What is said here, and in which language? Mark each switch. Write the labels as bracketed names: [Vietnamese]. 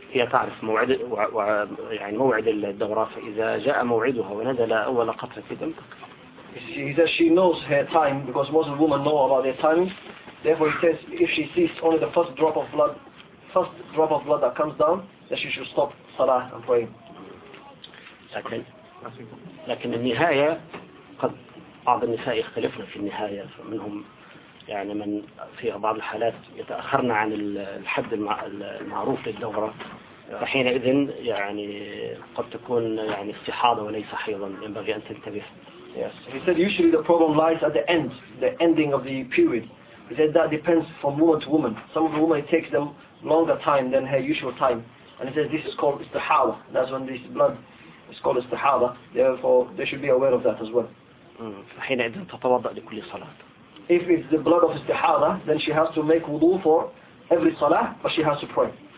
[Arabic] هي تعرف موعد يعني موعد الدورة فإذا جاء موعدها ونزل أول قطرة دم تقف. [English] He says she knows her time because most of the women know about their timing. Therefore, he says if she sees only the first drop of blood that comes down, then she should stop salah and pray. [Arabic] لكن لكن النهاية قد بعض النساء يختلفن في النهاية منهم يعني من في بعض الحالات يتأخرن عن الحد المعروف للدورة فحينئذ يعني قد تكون يعني استحاضة وليس حيضا، ينبغي أن تنتبه. [English] Yes. He said usually the problem lies at the end, the ending of the period. He said that depends from woman to woman. Some of the women, it takes them longer time than her usual time. And he said this is called istihada. That's when this blood is called istihada. Therefore, they should be aware of that as well. If it's the blood of istihada, then she has to make wudu for every salah, but she has to pray.